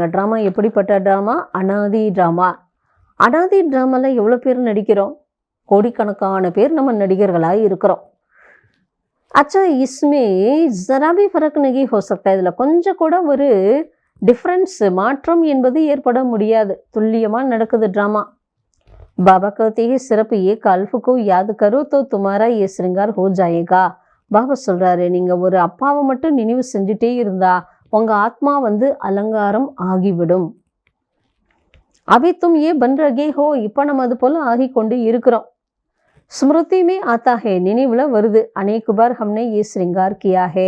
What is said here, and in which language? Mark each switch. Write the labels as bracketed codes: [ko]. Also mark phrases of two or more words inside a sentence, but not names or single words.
[ta] ட்ராமா எப்படிப்பட்ட ட்ராமா? அனாதி ட்ராமா. அனாதி ட்ராமால எவ்வளோ பேர் நடிக்கிறோம்? கோடிக்கணக்கான பேர் நம்ம நடிகர்களாக இருக்கிறோம். [hi] अच्छा इसमें ज़रा भी फ़र्क़ नहीं हो सकता. [ta] இதில் கொஞ்சம் கூட ஒரு டிஃப்ரென்ஸ், மாற்றம் என்பது ஏற்பட முடியாது. துல்லியமாக நடக்குது ட்ராமா. [hi] பாபா कहते हैं सिर्फ एक अल्फ को याद करो तो तुम्हारा ये श्रृंगार हो जाएगा. [ta] பாபா சொல்றாரு, நீங்க ஒரு அப்பாவை மட்டும் நினைவு செஞ்சுட்டே இருந்தா உங்க ஆத்மா அலங்காரம் ஆகிவிடும். [hi] अभी तुम ये बन रहे हो. [ta] இப்ப நம்ம அது போல ஆகி கொண்டு இருக்கிறோம். [hi] स्मृति में आता है, [ta] நினைவுல வருது. [hi] अनेक बार हमने ये श्रृंगार किया है.